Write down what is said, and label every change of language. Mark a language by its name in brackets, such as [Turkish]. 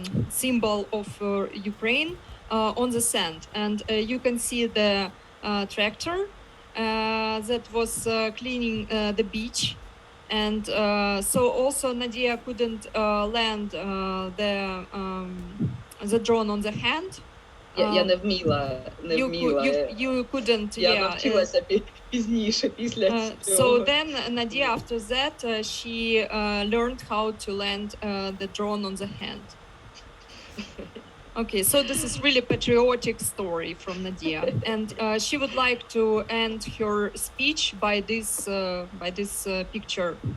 [English] symbol of Ukraine on the sand, and you can see the tractor that was cleaning the beach, and so also Nadia couldn't land the drone on the hand. [Ukrainian] Я не вміла. [English] You couldn't. [Ukrainian] Я навчилася пізніше, після цього. [English] So then Nadia, after that, she learned how to land the drone on the hand. Okay, so this is really patriotic story from Nadia, and she would like to end her speech by this picture.